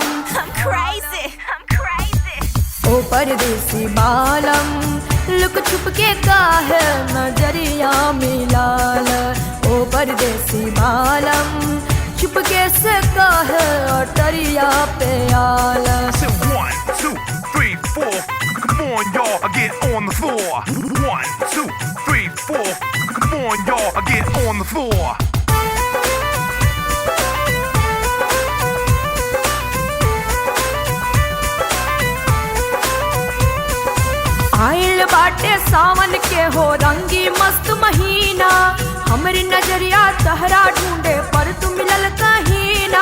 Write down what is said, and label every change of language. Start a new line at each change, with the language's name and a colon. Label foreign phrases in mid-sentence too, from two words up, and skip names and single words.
English: I'm crazy, I'm crazy.
Bhojpuri: ओ परदेसी बालम, लुक छुप के काहे नजरिया मिलाल। ओ परदेसी बालम, छुप के से काहे अटरिया पे आल।
English: 1, 2, 3, 4. Come on, y'all, get on the floor. 1, 2, 3, 4. Come on, y'all, get on the floor.
Bhojpuri: आइल बाटे सावन के हो रंगी मस्त महीना। हमरी नजरिया तहरा ढूंढे पर तू मिलल कहीं ना।